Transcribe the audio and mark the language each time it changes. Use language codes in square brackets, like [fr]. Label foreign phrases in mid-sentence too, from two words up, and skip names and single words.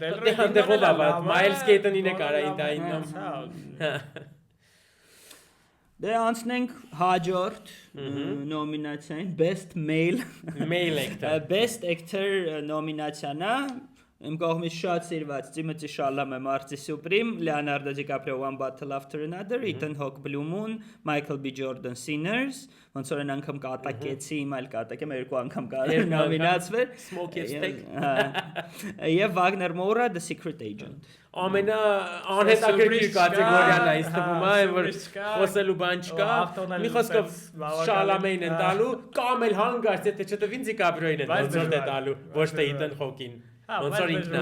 [hy] դեռ Miles Keaton-ին է կարային տային։ Դե անցնենք հաջորդ նոմինացիային [en] Best Male Actor։ Best Actor [hy] նոմինացիան է Իմ կողմից շատ սիրված Timothy Chalamet Marty Supreme, Leonardo DiCaprio One Battle After Another, Ethan Hawke Blue Moon, Michael B. Jordan Sinners, ոնց որ անգամ կատակեցի, իմ այլ կատակեմ, երկու անգամ կարել նոմինացվել։ Smoke Steak։ Եվ Wagner Moura The Secret Agent։ Ամենա անհետաքրքիր կատեգորիան է, ինձ թվում է, որ խոսելու բան չկա։ Մի խոսքով Chalamet-ին են տալու, կամ էլ հանգարց, եթե չտվին DiCaprio-ին են ոնց տալու, ոչ թե Ethan Hawke-ին։ Ոնց որ ինքն